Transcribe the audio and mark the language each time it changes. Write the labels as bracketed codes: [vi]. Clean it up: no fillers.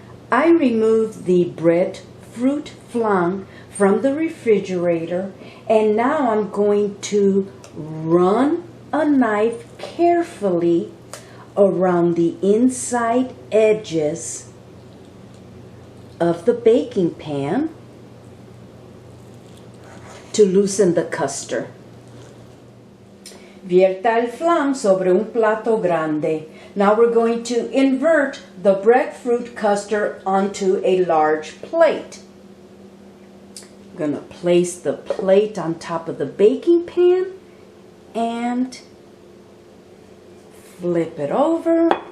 [en] I removed the breadfruit flan from the refrigerator, and now I'm going to run a knife carefully around the inside edges of the baking pan to loosen the custard. [es] Vierta el flan sobre un plato grande. [en] Now we're going to invert the breadfruit custard onto a large plate. I'm going to place the plate on top of the baking pan and flip it over.